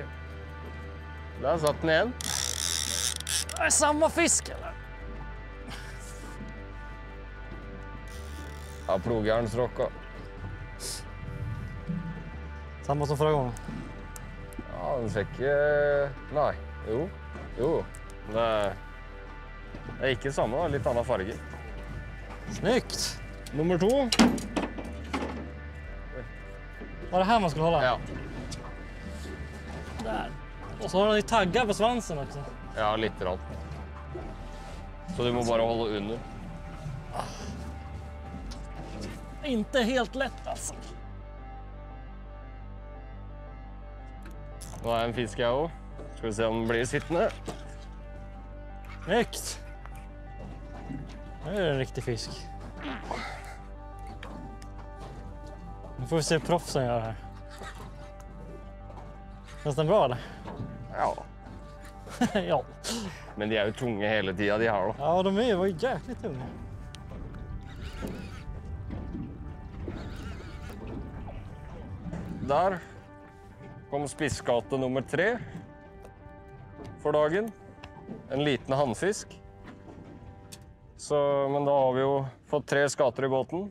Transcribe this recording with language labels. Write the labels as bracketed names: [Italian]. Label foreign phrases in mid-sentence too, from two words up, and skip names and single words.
[Norwegian] Der satt den igjen. [Swedish] Det är samma fisk eller? [Norwegian] Ja, plogjernsrocka. [Swedish] Samma som förra gången. [Norwegian] Ja, den ser ikke... Nei. Jo. Det er ikke samme, da. Litt annen farge. [Swedish] Snyggt. Nummer 2. Var det här man skulle hålla? Ja. Där. Och så har den ju taggar på svansen också. [Norwegian] Ja, litt grann. Så du må bare holde under. [Swedish] Inte helt lätt alltså. [Norwegian] Nå er en fisk jeg også. Skal vi se om den blir sittende. [Swedish] Snyggt. Nu är det en riktig fisk. Nu får vi se proffsen göra här. Känns den bra eller? Ja. Ja. [Norwegian] Men de er jo tunge hele tiden, de her da. [Swedish] Ja, de är ju jäkligt tunga. [Norwegian] Der kom spisskate nummer 3 for dagen. En liten handfisk. Men da har vi jo fått 3 skater i båten.